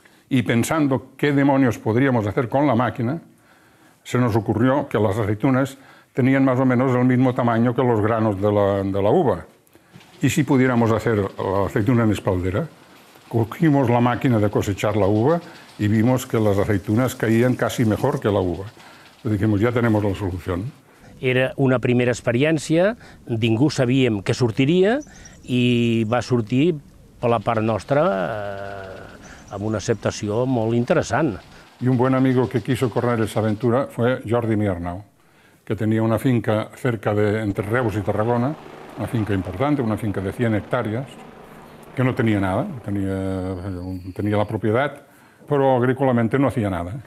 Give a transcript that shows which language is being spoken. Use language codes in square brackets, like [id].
[es] Y pensando qué demonios podríamos hacer con la máquina, se nos ocurrió que las aceitunas tenían más o menos el mismo tamaño que los granos de la uva. Y si pudiéramos hacer la aceituna en espaldera, cogimos la máquina de cosechar la uva y vimos que las aceitunas caían casi mejor que la uva. Dijimos, [ca] ja tenim la solució. Era una primera experiència, ningú sabíem què sortiria i va sortir per la part nostra amb una acceptació molt interessant. [es] Y un buen amigo que quiso correr esa aventura fue Jordi Miernau, que tenía una finca cerca de entre Reus y Tarragona, una finca importante, una finca de 100 hectáreas, que no tenía nada, tenía la propiedad, pero agrícolamente no hacía nada.